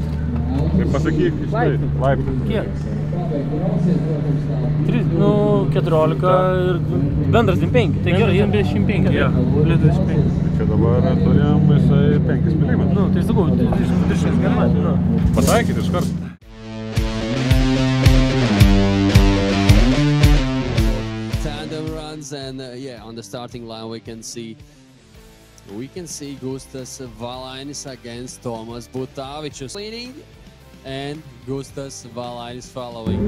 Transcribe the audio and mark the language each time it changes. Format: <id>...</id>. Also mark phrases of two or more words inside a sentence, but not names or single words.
<lt>Tai pasakyk, laiptų. Kiek? 14 ir bendras 25. Tai gerai, 25. Jo, 25. Čia dabar turėjom visai 5 milimetrų. Nu, tai sakau, 20 gerai. Pataikyti iš karto.</lt> <en>And yeah, on the starting line we can see Gustas Valainis against Tomas Butāvičus leading and Gustas Valainis following.</en>